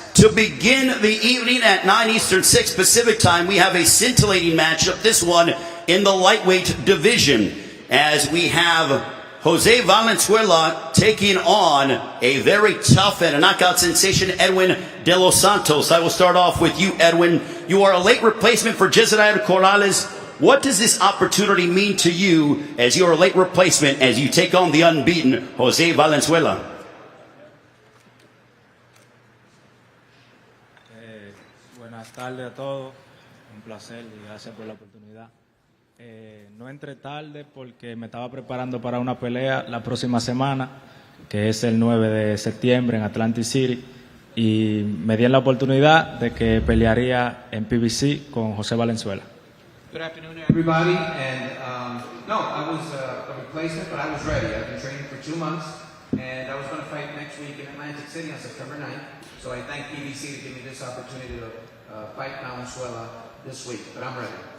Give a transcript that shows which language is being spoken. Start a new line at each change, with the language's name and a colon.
English: To begin the evening at 9 Eastern, 6 Pacific time, we have a scintillating matchup, this one in the lightweight division, as we have José Valenzuela taking on a very tough and a knockout sensation, Edwin De Los Santos. I will start off with you, Edwin. You are a late replacement for Jezreel Corrales. What does this opportunity mean to you as you are a late replacement as you take on the unbeaten José Valenzuela?
Spanish: Buenas tardes a todos, un placer y gracias por la oportunidad. No entré tarde porque me estaba preparando para una pelea la próxima semana, que es el 9 de septiembre en Atlantic City, y me dieron la oportunidad de que pelearía en PBC con José Valenzuela.
English: Good afternoon, everybody. And no, I was a replacement, but I was ready. I've been training for 2 months, and I was going to fight next week in Atlantic City on September 9th. So I thank PBC to give me this opportunity to fight Valenzuela this week. But I'm ready.